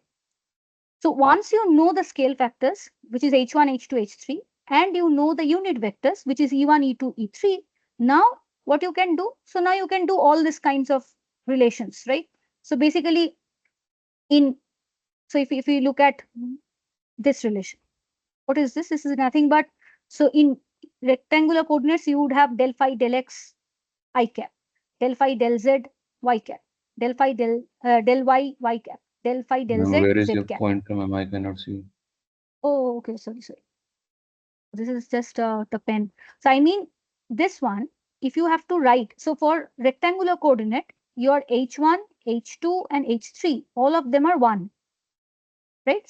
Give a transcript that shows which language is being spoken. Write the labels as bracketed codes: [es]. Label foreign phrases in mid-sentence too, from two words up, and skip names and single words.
[en] So once you know the scale factors, which is h1, h2, h3, and you know the unit vectors, which is e1, e2, e3, now what you can do? So now you can do all these kinds of relations, right? So basically, so if we look at this relation, what is this? This is nothing but, so in rectangular coordinates, you would have del phi del x I cap, del phi del z y cap, del phi del y y cap, del phi del Ma'am, z where is z your cap. pointer, ma'am? I cannot see. Oh, okay, sorry. This is just the pen. So I mean, this one, if you have to write, so for rectangular coordinate, your h1, h2, and h3, all of them are 1, right?